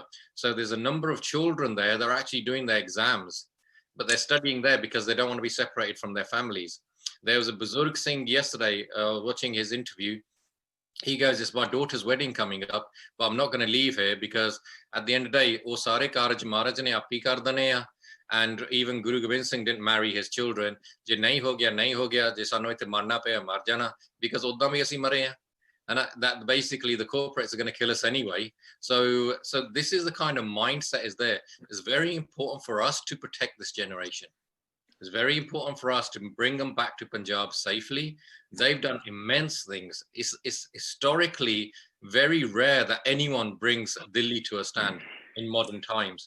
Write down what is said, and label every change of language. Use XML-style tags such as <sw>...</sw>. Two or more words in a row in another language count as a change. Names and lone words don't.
<en>So there's a number of children there that are actually doing their exams, but they're studying there because they don't want to be separated from their families. There was a Buzurg Singh yesterday, watching his interview. He goes, it's my daughter's wedding coming up, but I'm not going to leave here because at the end of the day,</en> <pa>ਉਹ ਸਾਰੇ ਕਾਰਜ ਮਹਾਰਾਜ ਨੇ ਆਪ ਹੀ ਕਰ ਦੇਣੇ ਹਾਂ.</pa> <en>And even Guru Gobind Singh didn't marry his children.</en> <pa>ਜੇ ਨਹੀਂ ਹੋ ਗਿਆ, ਜੇ ਸਾਨੂੰ ਇੱਥੇ ਮਰਨਾ ਪਿਆ, ਮਰ ਜਾਣਾ, because ਉੱਦਮ ਹੀ ਅਸੀਂ ਮਰੇ ਹਾਂ.</pa> <en>And that basically the corporates are going to kill us anyway. So this is the kind of mindset is there. It's very important for us to protect this generation. It's very important for us to bring them back to Punjab safely. They've done immense things. It's historically very rare that anyone brings Delhi to a stand in modern times.</en>